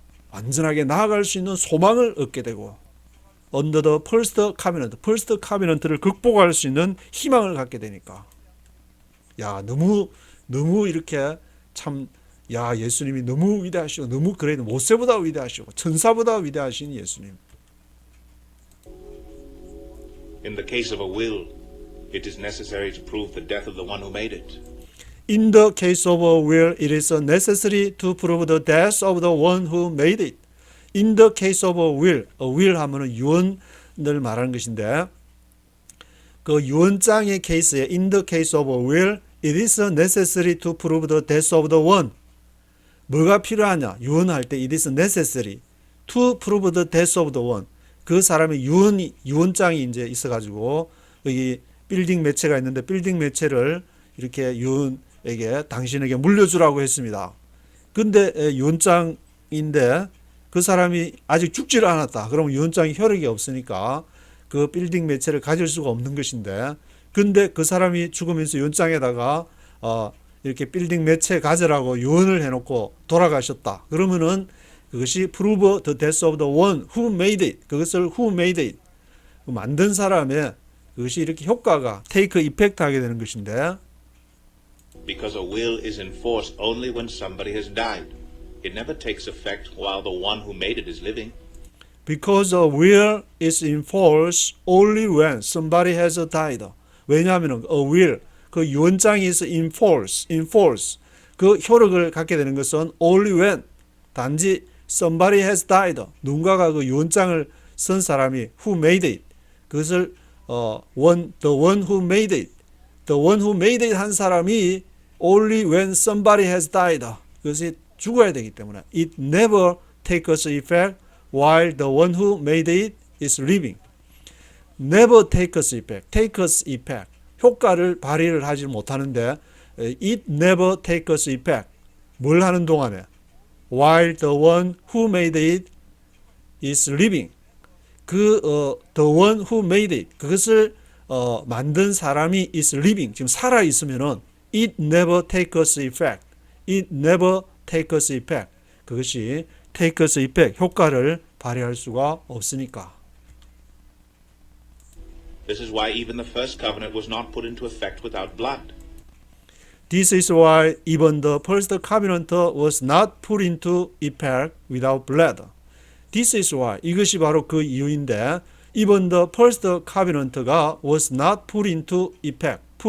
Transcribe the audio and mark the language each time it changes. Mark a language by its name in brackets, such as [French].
[Korean] 완전하게 나아갈 수 있는 소망을 얻게 되고 [English] under the first covenant를 [Korean] 극복할 수 있는 희망을 갖게 되니까 야 너무 이렇게 참 야 예수님이 너무 위대하시고 너무 그래도 모세보다 위대하시고 천사보다 위대하신 예수님 [English] In the case of a will, it is necessary to prove the death of the one who made it. In the case of a will, it is necessary to prove the death of the one who made it. In the case of a will [Korean] 하면은 유언을 말하는 것인데, 그 유언장의 케이스에 [English] in the case of a will, it is necessary to prove the death of the one. [Korean] 뭐가 필요하냐? 유언할 때 [English] it is necessary to prove the death of the one. [Korean] 그 사람의 유언장이 이제 있어가지고 여기 빌딩 매체가 있는데 빌딩 매체를 이렇게 유언에게 당신에게 물려주라고 했습니다. 근데 유언장인데 그 사람이 아직 죽지를 않았다. 그러면 유언장이 효력이 없으니까 그 빌딩 매체를 가질 수가 없는 것인데, 근데 그 사람이 죽으면서 유언장에다가 이렇게 빌딩 매체 가져라고 유언을 해놓고 돌아가셨다. 그러면은 그것이 [English] prove the death of the one who made it. [Korean] 그것을 [English] who made it. [Korean] 만든 사람의 그것이 이렇게 효과가 [English] take effect [Korean] 하게 되는 것인데, [English] Because a will is in force only when somebody has died. It never takes effect while the one who made it is living. because a will is in force only when somebody has died. [Korean] 왜냐하면 [English] a will, [Korean] 그 유언장이 있어 [English] in force. [Korean] 그 효력을 갖게 되는 것은 [English] only when, [Korean] 단지 [English] somebody has died. [Korean] 누군가가 그 유언장을 쓴 사람이 [English] who made it. [Korean] 그것을 [English] the one who made it. The one who made it 한 사람이 only when somebody has died. [Korean] 그것이 죽어야 되기 때문에 [English] it never takes effect while the one who made it is living. never takes effect. [Korean] 효과를 발휘를 하지 못하는데 [English] it never takes effect. [Korean] 뭘 하는 동안에 [English] while the one who made it is living. the one who made it, [Korean] 그것을 만든 사람이 [English] is living, [Korean] 지금 살아 있으면은 [English] it never takes effect. it never takes effect. [Korean] 그것이 [English] takes effect, [Korean] 효과를 발휘할 수가 없으니까. [English] This is why even the first covenant was not put into effect without blood. This is why even the first covenant was not put into effect without blood. This is why, [Korean] 이것이 바로 그 이유인데, [English] even the first covenant가 was not put into effect.